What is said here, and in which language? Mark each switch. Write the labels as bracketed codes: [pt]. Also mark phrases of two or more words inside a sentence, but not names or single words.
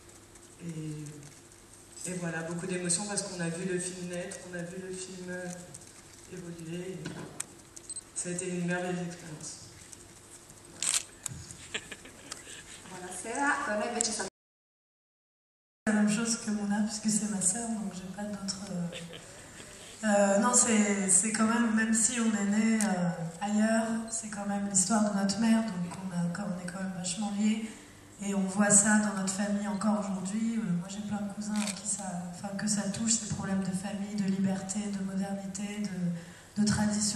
[fr] Et voilà, beaucoup d'émotions parce qu'on a vu le film naître, on a vu le film évoluer. Ça a été une merveilleuse expérience. [it] Buonasera, per noi invece è [fr] la même chose que Mona, puisque c'est ma sœur, donc j'ai pas d'autres... non, c'est quand même si on est né ailleurs, c'est quand même l'histoire de notre mère, donc on est quand même vachement liés. Et on voit ça dans notre famille encore aujourd'hui. Moi, j'ai plein de cousins que ça touche, ces problèmes de famille, de liberté, de modernité, de tradition.